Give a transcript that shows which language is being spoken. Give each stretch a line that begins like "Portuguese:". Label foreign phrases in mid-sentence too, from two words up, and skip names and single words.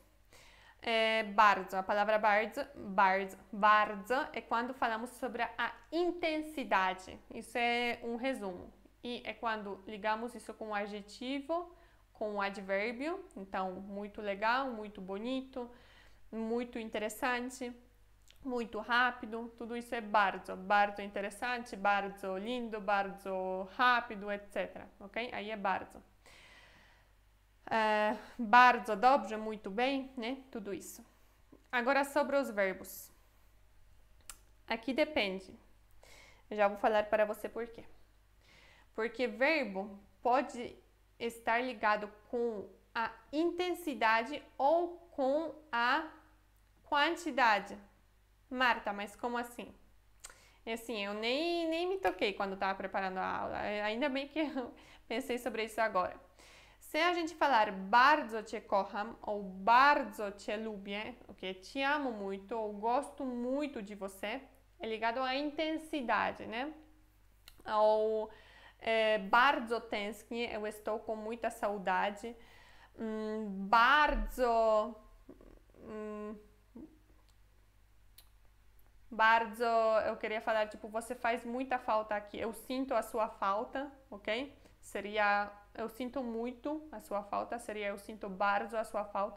Portuguese: Bardzo, a palavra bardzo é quando falamos sobre a intensidade. Isso é um resumo. E é quando ligamos isso com o adjetivo, com o advérbio. Então, muito legal, muito bonito, muito interessante, muito rápido. Tudo isso é bardzo. Bardzo interessante, bardzo lindo, bardzo rápido, etc. Ok? Aí é bardzo.
Polish: Bardzo dobrze,
Portuguese: muito bem, né? Tudo isso. Agora sobre os verbos. Aqui depende. Eu já vou falar para você por quê. Porque verbo pode estar ligado com a intensidade ou com a quantidade. Marta, mas como assim? Assim, eu nem me toquei quando estava preparando a aula. Ainda bem que eu pensei sobre isso agora. Se a gente falar
Polish: bardzo cię kocham
Portuguese: ou
Polish: bardzo cię lubię,
Portuguese: ok? Te amo muito ou gosto muito de você, é ligado à intensidade, né?
Polish: Ou bardzo tęsknię,
Portuguese: eu estou com muita saudade. Bardzo, eu queria falar, tipo, você faz muita falta aqui. Eu sinto a sua falta, ok? Seria, eu sinto muito a sua falta, seria eu sinto bardzo a sua falta.